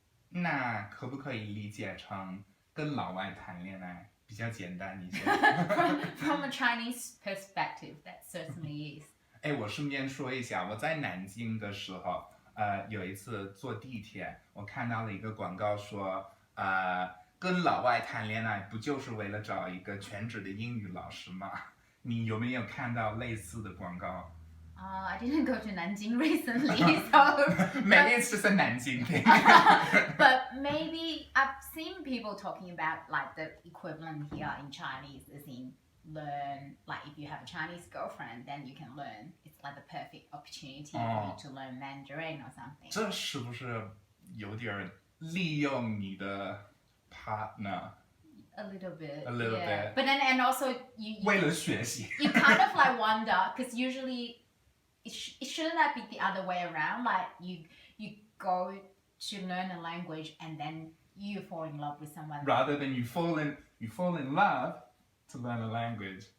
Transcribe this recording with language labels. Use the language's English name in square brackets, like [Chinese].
[Chinese] 那可不可以理解成跟老外谈恋爱比较简单一些？ [English] From a Chinese perspective, that certainly is. [Chinese] 我顺便说一下，我在南京的时候，有一次坐地铁，我看到了一个广告说，跟老外谈恋爱不就是为了找一个全职的英语老师吗？你有没有看到类似的广告 [English] ？I didn't go to Nanjing recently, so maybe it's just a Nanjing thing. But maybe I've seen people talking about like the equivalent here in Chinese, as in learn, like if you have a Chinese girlfriend, then you can learn. It's like the perfect opportunity for you to learn Mandarin or something. [Chinese] 这是不是有点利用你的 partner? [English] A little bit. But then and also you [Chinese] 为了学习 [English] you kind of like wonder, because usually it shouldn't that be the other way around? Like you go to learn a language and then you fall in love with someone. Rather than you fall in love to learn a language.